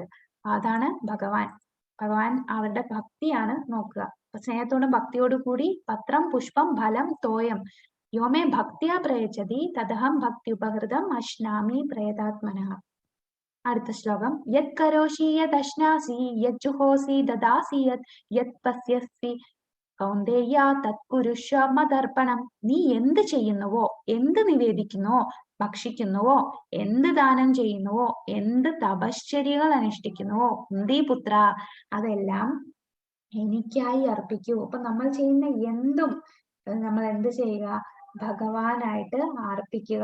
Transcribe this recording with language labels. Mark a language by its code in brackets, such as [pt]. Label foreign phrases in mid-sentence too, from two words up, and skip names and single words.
[ml] അതാണ് ഭഗവാൻ. ഭഗവാൻ അവരുടെ ഭക്തിയാണ് നോക്കുക. സ്നേഹത്തോടും ഭക്തിയോടും കൂടി [sa] പത്രം പുഷ്പം ഫലം തോയം യോമേ ഭക്തിയാ പ്രയച്ചതി തദഹം ഭക്തി ഉപഹൃതം അശ്നാമി പ്രേതാത്മന. [ml] അടുത്ത ശ്ലോകം. [sa] യത് കരോഷി യത് അശ്നാസി യത് ജുഹോസി ദദാസി യത് പസ്യസി കൗന്ദേയ തത് കുരുഷ്വ മദർപ്പണം. [ml] നീ എന്ത് ചെയ്യുന്നുവോ, എന്ത് നിവേദിക്കുന്നുവോ, ഭക്ഷിക്കുന്നുവോ, എന്ത് ദാനം ചെയ്യുന്നുവോ, എന്ത് തപശ്ചര്യകൾ അനുഷ്ഠിക്കുന്നുവോ, കുന്തിപുത്ര, അതെല്ലാം എനിക്കായി അർപ്പിക്കൂ. അപ്പൊ നമ്മൾ ചെയ്യുന്ന എന്തും, നമ്മൾ എന്ത് ചെയ്യുക, ഭഗവാനായിട്ട് അർപ്പിക്കുക.